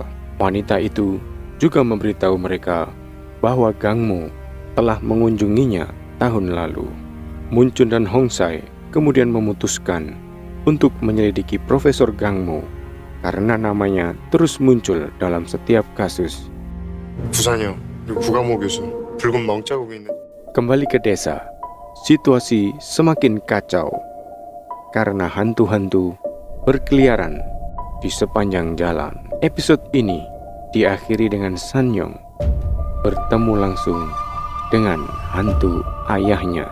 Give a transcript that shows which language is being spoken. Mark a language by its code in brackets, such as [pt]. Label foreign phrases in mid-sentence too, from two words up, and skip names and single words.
[id] Wanita itu juga memberitahu mereka bahwa Gangmu telah mengunjunginya tahun lalu. Munchun dan Hongsai kemudian memutuskan untuk menyelidiki Profesor Gangmu karena namanya terus muncul dalam setiap kasus. [ko] 부산이요. 그리고 구강모 교수. 붉은 멍자국이 있는. [id] Kembali ke desa, situasi semakin kacau karena hantu-hantu berkeliaran di sepanjang jalan. Episode ini diakhiri dengan Sanyong bertemu langsung dengan hantu ayahnya.